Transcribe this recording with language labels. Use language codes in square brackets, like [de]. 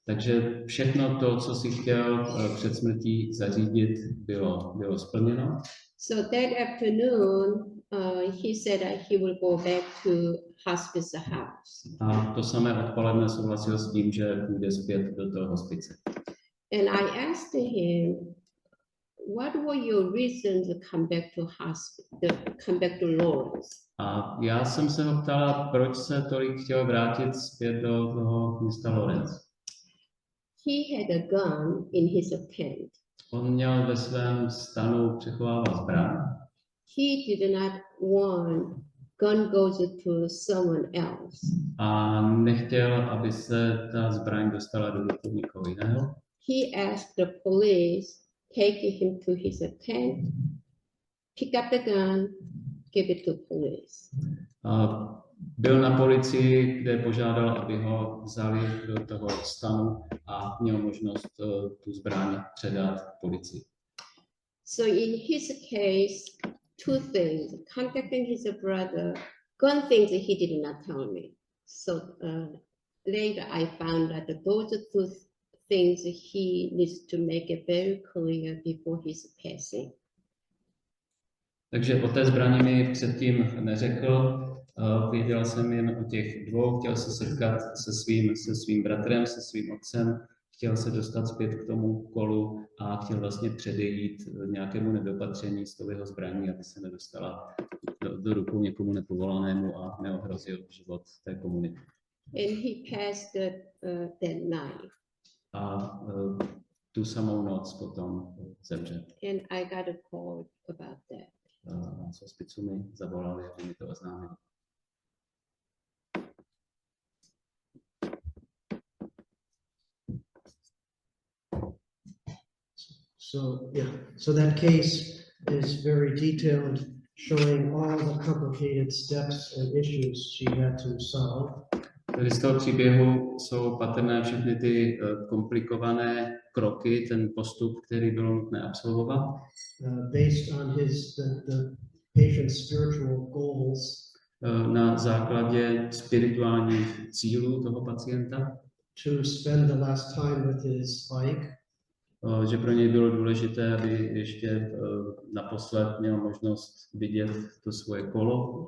[cs] Takže všechno to, co si chtěl před smrtí zařídit, bylo splněno. [en] So that afternoon, he said that he will go back to hospice house. [cs] A to samé odpoledne souhlasil s tím, že půjde zpět do toho hospice. [en] And I asked him, what were your reasons to come back to Lawrence? [cs] A já jsem se ho ptala, proč se tolik chtěl vrátit zpět do toho města Lawrence. [en] He had a gun in his tent. [cs] On měl ve svém stanu přechovávat zbraň. [en] He did not want gun goes to someone else. [cs] A nechtěl, aby se ta zbraň dostala do rukou někoho jiného. [en] He asked the police, take him to his tent, pick up the gun, give it to police. [cs] A byl na policii, kde požádal, aby ho vzali do toho stanu a měl možnost tu zbraň předat policii. [en] So in his case, two things, contacting his brother, gun things he did not tell me. So later I found that those two things he needs to make it very clear before his passing. [cs] Takže o té zbrani mi předtím neřekl, věděl jsem jen o těch dvou, chtěl se setkat se svým bratrem, se svým otcem, chtěl se dostat zpět k tomu kolu a chtěl vlastně předejít nějakému nedopatření s tou jeho zbraní, aby se nedostala do rukou někomu nepovolanému a neohrozil život té komunity. [en] And he passed that night. [cs] A tu samou noc potom zemřel. [en] And I got a call about that. [cs] Z hospicu mi zavolali, aby mi to oznámili. [en] So, yeah, so that case is very detailed, showing all the complicated steps and issues she had to solve. [cs] Tady z toho příběhu jsou patrné všechny ty komplikované kroky, ten postup, který bylo nutné absolvovat. [en] Based on the patient's spiritual goals. [cs] Na základě spirituálních cílů toho pacienta. [en] To spend the last time with his bike. [cs] Že pro něj bylo důležité, aby ještě naposled měl možnost vidět to svoje kolo.